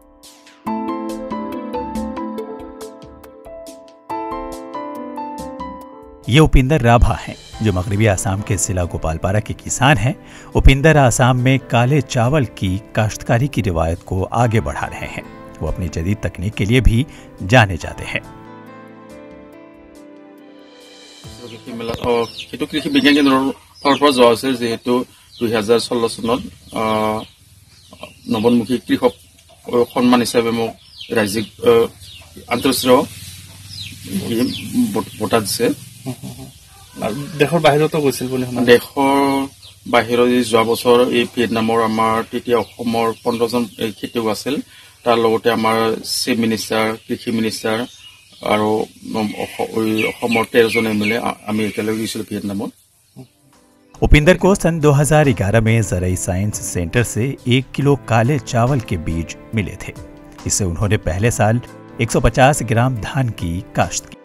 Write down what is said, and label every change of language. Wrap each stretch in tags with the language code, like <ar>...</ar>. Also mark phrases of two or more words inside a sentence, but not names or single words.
<ur>یہ اپندر رابھا ہیں، جو مغربی آسام کے ضلع گوپالپارا کے کسان ہیں. اپندر آسام میں کالے چاول کی کاشتکاری کی روایت کو آگے بڑھا رہے ہیں. وہ اپنی جدید تکنیک کے لیے بھی جانے جاتے ہیں.</ur> <as>কৃষি বিজ্ঞান কেন্দ্ৰৰ পৰা যোৱা হৈছে, যিহেতু 2016 চনত নৱনমুখী কৃষক সন্মান হিচাপে মোক ৰাজ্যিক আন্তঃৰাষ্ট্ৰীয় বঁটা দিছে। দেশৰ বাহিৰতো গৈছিল বুলি শুনা। দেশৰ বাহিৰত যোৱা বছৰ এই ভিয়েটনামৰ আমাৰ তেতিয়া অসমৰ 15 জন খেতিয়ক আছিল। তাৰ লগতে আমাৰ চিফ মিনিষ্টাৰ, কৃষি মিনিষ্টাৰ और 13 জন এমএলএ আমি একেলগে গৈছিলো ভিয়েটনামত।</as> <ur>اپندر کو سن 2011 میں زرعی سائنس سینٹر سے 1 کلو کالے چاول کے بیج ملے تھے. اس سے انہوں نے پہلے سال 150 گرام دھان کی کاشت کی.</ur>